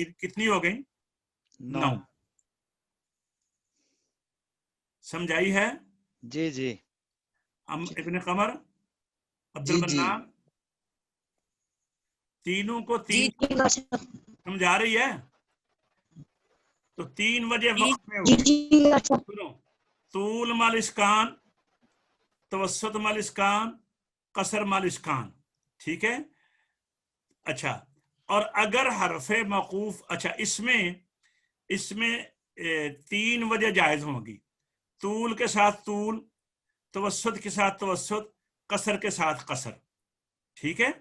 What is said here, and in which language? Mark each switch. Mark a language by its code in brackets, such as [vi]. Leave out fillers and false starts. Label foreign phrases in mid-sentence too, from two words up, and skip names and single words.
[ur] کتنی ہو گئی؟ 9. سمجھائی ہے؟ جی جی. ابن قمر, عبد المنان, تینوں کو 3 سمجھا رہی ہے؟ تو 3 وجہ وقت میں ہوگی. سنو, طول مال اسکان, توسط مال اسکان, قصر مال اسکان. ٹھیک ہے. اچھا, اور اگر حرف موقوف, اچھا اس میں 3 وجہ جائز ہوں گی. طول کے ساتھ طول, توسط کے ساتھ توسط, قصر کے ساتھ قصر. ٹھیک ہے.